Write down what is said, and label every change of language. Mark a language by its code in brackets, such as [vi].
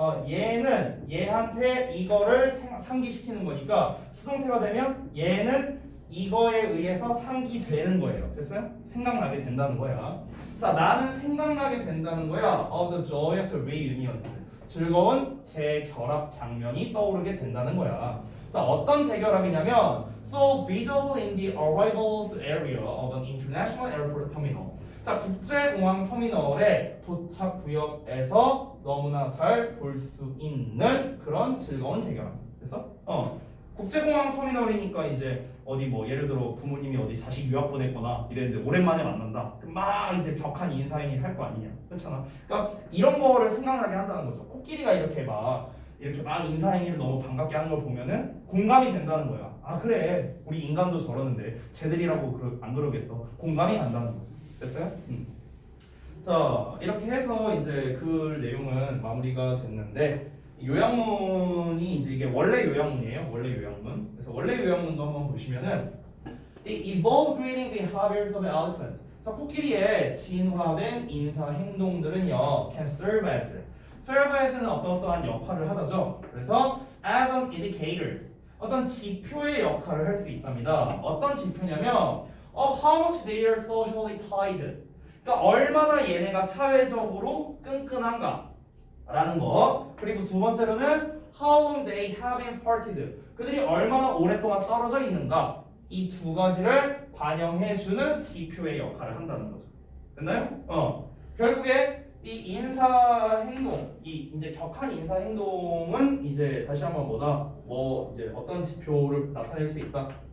[ko] 얘는 얘한테 이거를 상기시키는 거니까 수동태가 되면 얘는 이거에 의해서 상기되는 거예요. 됐어요? 생각나게 된다는 거야. 자, 나는 생각나게 된다는 거야. [en] The joyous reunions. [ko] 즐거운 재결합 장면이 떠오르게 된다는 거야. 자, 어떤 재결합이냐면 [en] so visible in the arrivals area of an international airport terminal. [ko] 자, 국제공항 터미널의 도착 구역에서 너무나 잘 볼 수 있는 그런 즐거운 재결합. 됐어? 국제공항 터미널이니까 이제 어디 예를 들어 부모님이 어디 자식 유학 보냈거나 이랬는데 오랜만에 만난다. 막 이제 격한 인사행위 할 거 아니냐. 그렇잖아. 그러니까 이런 거를 생각나게 한다는 거죠. 코끼리가 이렇게 막 인사행위를 너무 반갑게 하는 걸 보면은 공감이 된다는 거야. 아, 그래. 우리 인간도 저러는데 쟤들이라고 안 그러겠어. 공감이 간다는 거죠. 됐어요? 자, 이렇게 해서 이제 그 내용은 마무리가 됐는데 요약문이 이제 이게 원래 요약문이에요. 원래 요약문. 그래서 원래 요약문도 한번 보시면은 [en] The evolved greeting behaviors of elephants. [ko] 자, 코끼리의 진화된 인사 행동들은요, [en] can serve as [ko] serve as는 어떠한 역할을 하다죠. 그래서 [en] as an indicator [ko] 어떤 지표의 역할을 할 수 있답니다. 어떤 지표냐면 [en] how much they are socially tied. [ko] 그러니까 얼마나 얘네가 사회적으로 끈끈한가 라는 거. 그리고 두 번째로는 [en] how long they have been parted. [ko] 그들이 얼마나 오랫동안 떨어져 있는가. 이 두 가지를 반영해주는 지표의 역할을 한다는 거죠. 됐나요? 결국에 이 인사 행동, 이 이제 격한 인사 행동은 이제 다시 한번 이제 어떤 지표를 나타낼 수 있다.